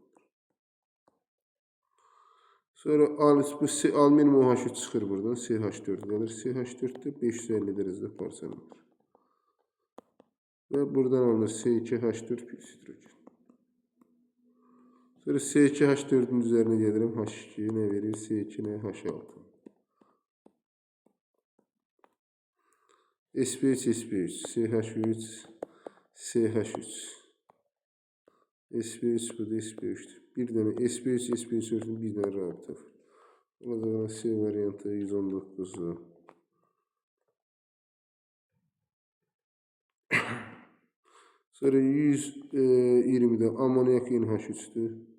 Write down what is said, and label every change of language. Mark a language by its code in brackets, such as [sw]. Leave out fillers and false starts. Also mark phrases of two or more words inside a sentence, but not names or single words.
[az] Sonra alüminium OH3 çıxır buradan. CH4 qalır. CH4'də 550 dərəcədə parçalanır. Və buradan alınır C2H4 plus hidrogen. Sonra C2H4'ün üzərinə gəlirəm. H2 nə verir? C2 nə? H6. sp3 sp3 CH3 CH3 sp3 bu da sp3'dür. Bir dənə sp3 sp3'ün bir dənə rabitə var. Olacaq C variantı 119'dur. Sonra 120'də amonyak NH3'dür.